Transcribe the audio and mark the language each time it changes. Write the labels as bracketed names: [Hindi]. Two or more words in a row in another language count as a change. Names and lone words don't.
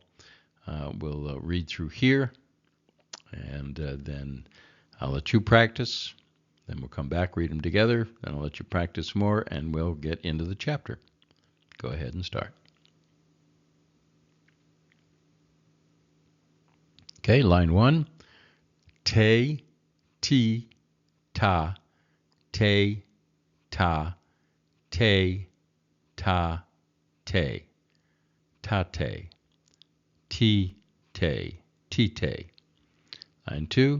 [English] We'll read through here, and then I'll let you practice. Then we'll come back, read them together. Then I'll let you practice more, and we'll get into the chapter. Go ahead and start. Okay, line 1. [Hebrew] Te, ti, ta, te, ta, te, ta, te, tate, ti, te, tite. [English] Line 2.